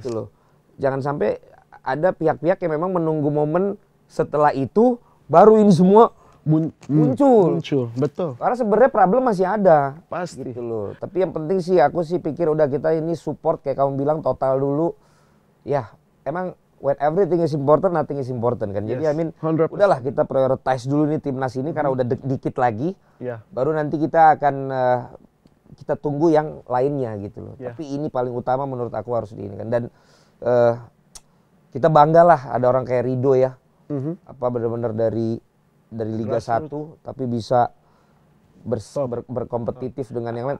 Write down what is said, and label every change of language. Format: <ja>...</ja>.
<id>Gitu loh. Jangan sampai ada pihak-pihak yang memang menunggu momen setelah itu baru ini semua muncul. Betul. Karena sebenarnya problem masih ada. Pasti. Gitu loh. Tapi yang penting sih aku sih pikir udah kita ini support kayak kamu bilang total dulu. Ya, emang</id> <en>when everything is important, nothing is important kan.</en> <id>Jadi</id> <en>Yes, I mean 100%.</en> <id>udahlah kita prioritize dulu nih timnas ini karena udah dikit lagi. Ya. Baru nanti kita akan kita tunggu yang lainnya gitu loh.</id> <en>Yeah.</en> <id>Tapi ini paling utama menurut aku harus di ini kan. Dan kita banggalah ada orang kayak Rido ya. Apa benar-benar dari Liga 1 tapi bisa berkompetitif dengan yang lain.</id>